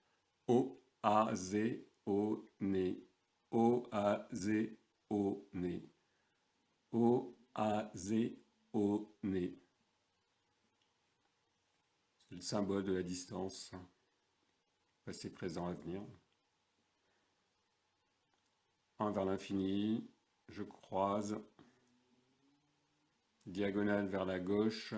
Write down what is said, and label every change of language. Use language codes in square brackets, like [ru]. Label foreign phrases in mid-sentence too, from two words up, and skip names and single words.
[fr] O-a-ze-o-ne. O-a-ze-o-ne. O-a-ze-o-ne. C'est le symbole de la distance. Passé, présent, avenir. 1 vers l'infini. Je croise. Diagonale vers la gauche.